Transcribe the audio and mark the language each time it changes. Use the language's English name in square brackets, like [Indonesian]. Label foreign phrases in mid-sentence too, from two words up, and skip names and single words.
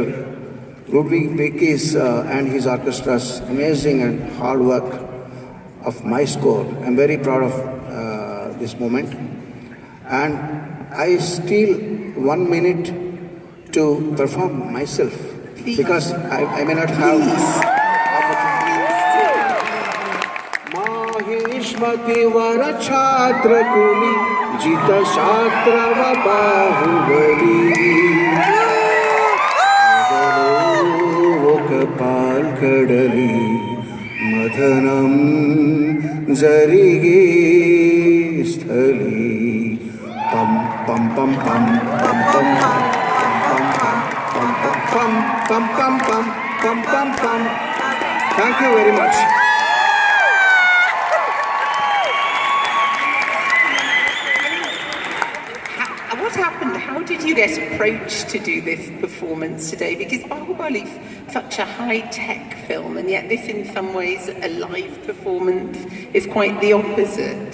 [English] Ludwig Beke's and his orchestra's amazing and hard work of my score. I'm very proud of this moment, and I steal 1 minute to perform myself. Please. Because I may not have [Telugu] మాహిష్మతి వర ఛత్ర కుని జిత శత్ర వ బాహుబలి కడలి మదనం జరిగే స్థలి పం పం పం పం పం పం పం pam pam pam pam pam pam pam pam. [English] Thank you very much. What happened? How did you get approached to do this performance today? Because Bahubali is such a high-tech film, and yet this, in some ways, a live performance is quite the opposite.